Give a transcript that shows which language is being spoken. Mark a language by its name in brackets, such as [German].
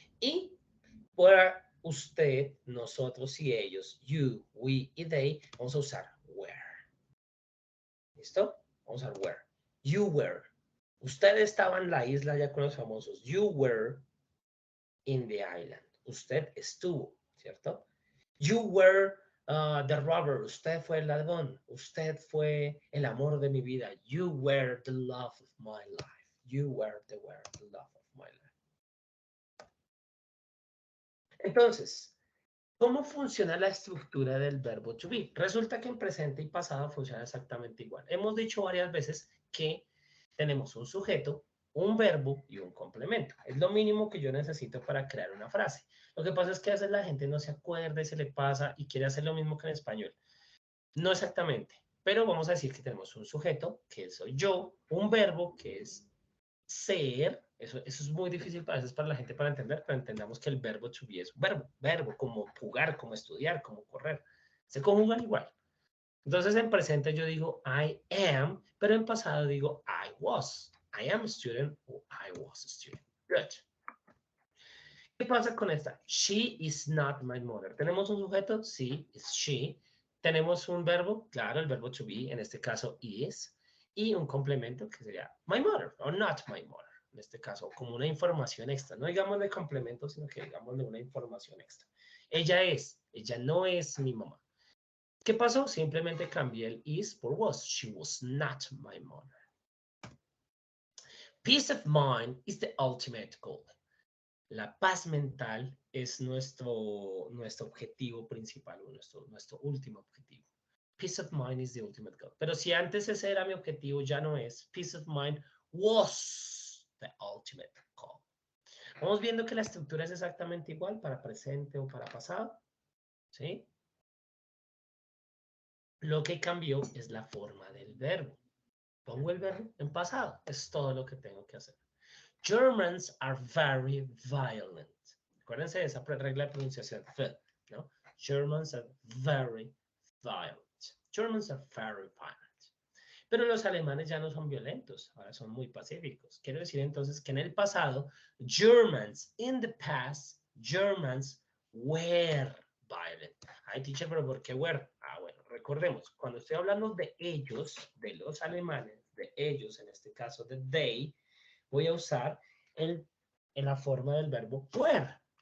[Spanish] Y were, usted, nosotros y ellos, you, we y they, vamos a usar were. ¿Listo? Vamos a usar were. [English] You were. [Spanish] Usted estaba en la isla ya con los famosos. [English] You were in the island. [Spanish] Usted estuvo, ¿cierto? [English] You were the robber. [Spanish] Usted fue el ladrón. Usted fue el amor de mi vida. [English] You were the love of my life. You were the love of my life. [Spanish] Entonces, ¿cómo funciona la estructura del verbo to be? Resulta que en presente y pasado funciona exactamente igual. Hemos dicho varias veces que tenemos un sujeto, un verbo y un complemento. Es lo mínimo que yo necesito para crear una frase. Lo que pasa es que a veces la gente no se acuerda y se le pasa y quiere hacer lo mismo que en español. No exactamente, pero vamos a decir que tenemos un sujeto, que soy yo, un verbo, que es ser. Eso es muy difícil a veces para la gente para entender, pero entendamos que el verbo to be es un verbo, como jugar, como estudiar, como correr. Se conjugan igual. Entonces en presente yo digo [English] I am, [Spanish] pero en pasado digo [English] I was. I am a student o I was a student. Good. [Spanish] ¿Qué pasa con esta? [English] She is not my mother. [Spanish] ¿Tenemos un sujeto? Sí, es she. tenemos un verbo, claro, el verbo to be, en este caso is, y un complemento que sería [English] my mother [Spanish] o [English] not my mother. [Spanish] En este caso, como una información extra. No digamos de complemento, sino que digamos de una información extra. Ella no es mi mamá. ¿Qué pasó? Simplemente cambié el is por was. [English] She was not my mother. Peace of mind is the ultimate goal. [Spanish] La paz mental es nuestro objetivo principal, nuestro último objetivo. [English] Peace of mind is the ultimate goal. [Spanish] Pero si antes ese era mi objetivo, ya no es. [English] Peace of mind was the ultimate goal. [Spanish] Vamos viendo que la estructura es exactamente igual para presente o para pasado. ¿Sí? Lo que cambió es la forma del verbo. Pongo el verbo en pasado. Es todo lo que tengo que hacer. [English] Germans are very violent. [Spanish] Acuérdense de esa regla de pronunciación, ¿no? [English] Germans are very violent. Germans are very violent. [Spanish] Pero los alemanes ya no son violentos, ahora son muy pacíficos. Quiero decir entonces que en el pasado, [English] Germans, in the past, Germans were violent. [Spanish] Ay, teacher, pero ¿por qué were? Ah, bueno, recordemos, cuando estoy hablando de ellos, de los alemanes, de ellos, en este caso de they, voy a usar en la forma del verbo were.